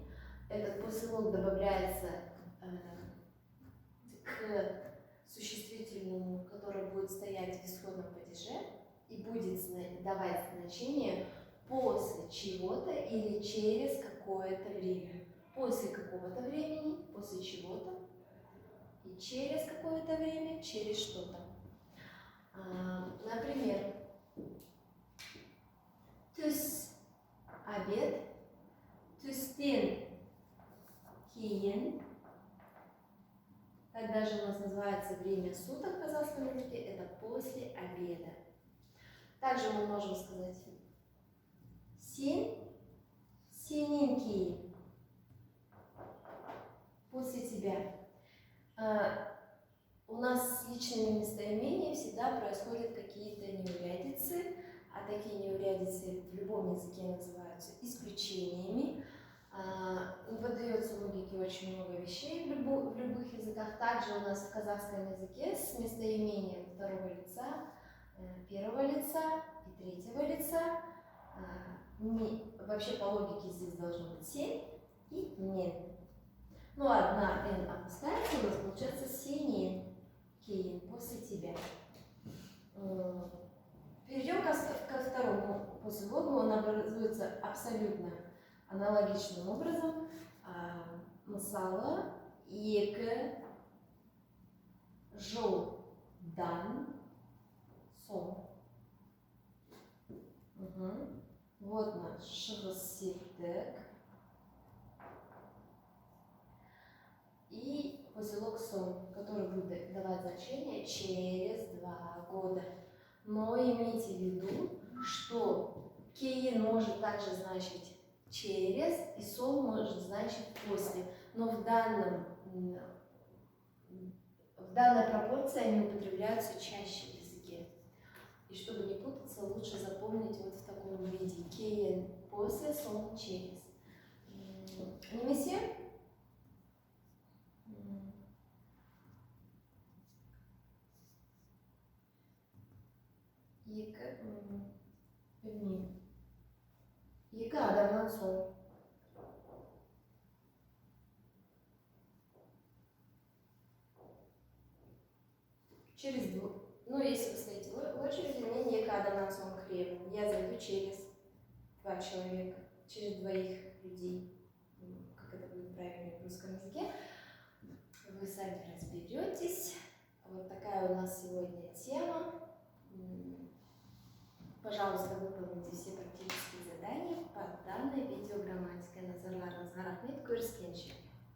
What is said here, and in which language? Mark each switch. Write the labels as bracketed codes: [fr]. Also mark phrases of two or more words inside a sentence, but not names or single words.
[ru] Этот послелог добавляется к существительному, который будет стоять в исходном падеже и будет давать значение после чего-то или через какое-то время. После какого-то времени, после чего-то, и через какое-то время, через что-то. Например, [kk] түс – обед, түстен кейін. [ru] Так даже у нас называется время суток в казахском языке, это после обеда. Также мы можем сказать сен, [kk] сенен кейін, [ru] после тебя. У нас с личными местоимениями всегда происходят какие-то неурядицы, а такие неурядицы в любом языке называются исключениями. Выдается в логике очень много вещей в любых языках. Также у нас в казахском языке с местоимением второго лица, первого лица и третьего лица. Вообще по логике здесь должно быть сен и мен. Ну, одна «н» опускается, у нас получается [kk] «сенен», «кейін», [ru] «после тебя». Перейдем ко второму послелогу. Он образуется абсолютно аналогичным образом. [kk] Мысалы, екі жылдан соң. [ru] Вот наш [kk] шығыс септік. [ru] И послелог сон, который будет давать значение через 2 года. Но имейте в виду, что кейін может также значить через, и сон может значить после. Но в данной пропорции они употребляются чаще в языке. И чтобы не путаться, лучше запомнить вот в таком виде. Кейін после, сон через. [kk] Немесе? Екі адамнан соң. [ru] Через двух. Ну, если вы стоите в очереди, мне не [kk] екі адамнан соң [ru] хлеб. Я зайду через 2 человека, через 2 людей. Как это будет правильно в русском языке. Вы сами разберетесь. Вот такая у нас сегодня тема. Пожалуйста, выполните все практические задания по данной видеограмматике. [kk] Назарларыңызға рахмет, көріскенше.